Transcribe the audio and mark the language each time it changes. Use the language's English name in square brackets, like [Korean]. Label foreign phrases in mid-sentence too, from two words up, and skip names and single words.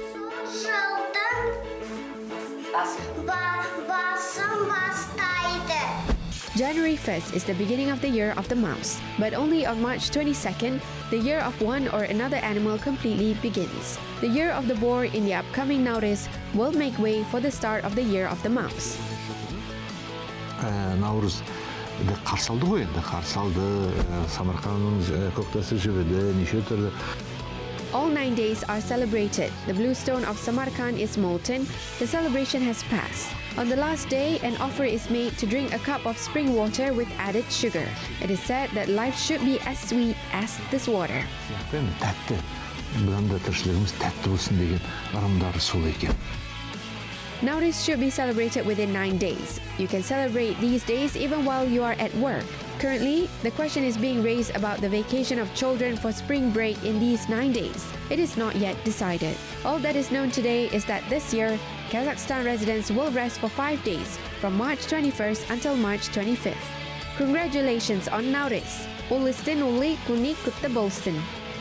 [English] January 1st is the beginning of the year of the mouse, but only on March 22nd, the year of one or another animal completely begins. The year of the boar in the upcoming Nauryz will make way for the start of the year of the mouse. [Kazakh] Nauryz қарсы алды ғой енді, қарсы алды, Самарқанның көктасы жібіді, неше түрлі. [English] All 9 days are celebrated. The blue stone of Samarkand is molten. The celebration has passed. On the last day, an offer is made to drink a cup of spring water with added sugar. It is said that life should be as sweet as this water. [Kazakh] Тәтті, бұдан да тіршілігіміз тәтті болсын деген ырымдары сол екен. [English] Nauryz should be celebrated within 9 days. You can celebrate these days even while you are at work. Currently, the question is being raised about the vacation of children for spring break in these 9 days. It is not yet decided. All that is known today is that this year, Kazakhstan residents will rest for 5 days, from March 21st until March 25th. Congratulations on Nauryz. [Kazakh] Ulistin uli kunik kutlu bolsun.